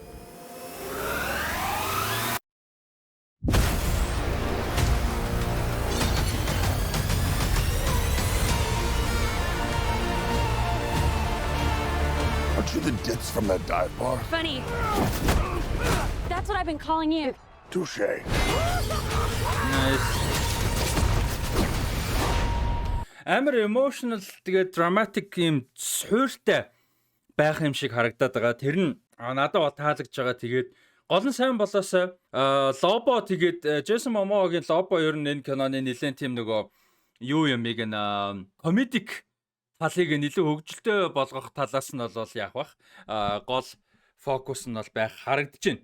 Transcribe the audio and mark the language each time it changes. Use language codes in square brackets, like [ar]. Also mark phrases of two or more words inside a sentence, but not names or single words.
[en] Aren't you the ditz from that dive bar? Funny. That's what I've been calling you. Touche. [mn] Амар emotional тэгээд dramatic юм суйртай байх юм шиг харагдаад байгаа. Тэр нь надад бол таалагдж байгаа. Тэгээд гол нь сайн болоосоо Лобо тэгээд Джейсон Момогийн Лобо ер нь энэ киноны нэлээд тийм нөгөө юу юм яг н комедик талыг нэлээд хөгжилтэй болгох талаас нь бол яах бах гол фокус нь бол байх харагдаж байна.